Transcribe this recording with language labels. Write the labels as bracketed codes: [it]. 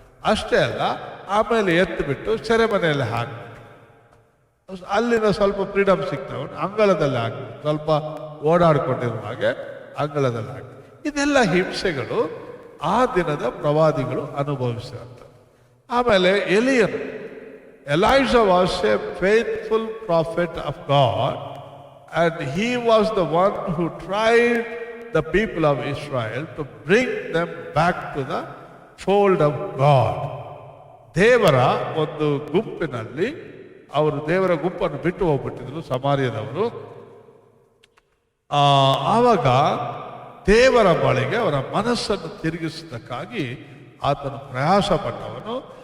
[kn] ಅಷ್ಟೇ ಅಲ್ಲ, ಆಮೇಲೆ ಎತ್ತು ಬಿಟ್ಟು ಸೆರೆಮನೆಯಲ್ಲಿ ಹಾಕ್ಬಿಟ್ರು. ಅಲ್ಲಿನ ಸ್ವಲ್ಪ ಫ್ರೀಡಮ್ ಸಿಗ್ತಾವನು ಅಂಗಳದಲ್ಲಿ ಹಾಕಿದ್ರು, ಸ್ವಲ್ಪ ಓಡಾಡಿಕೊಂಡಿರುವ ಹಾಗೆ ಅಂಗಳದಲ್ಲಿ ಹಾಕಿ. ಇದೆಲ್ಲ ಹಿಂಸೆಗಳು ಆ ದಿನದ ಪ್ರವಾದಿಗಳು ಅನುಭವಿಸಿದಂಥದ್ದು. ಆಮೇಲೆ [en] ಎಲಿಯನು, Elijah was a faithful prophet of God and he was the one who tried the people of Israel to bring them back to the fold of God. [kn] ದೇವರ ಒಂದು ಗುಂಪಿನಲ್ಲಿ ಅವರು ದೇವರ ಗುಂಪನ್ನು ಬಿಟ್ಟು ಹೋಗ್ಬಿಟ್ಟಿದ್ರು ಸಮಾರ್ಯದವರು. ಆವಾಗ ದೇವರ ಬಳಿಗೆ ಅವರ ಮನಸ್ಸನ್ನು ತಿರುಗಿಸೋದಕ್ಕಾಗಿ ಆತನು ಪ್ರಯಾಸ ಪಟ್ಟವನು.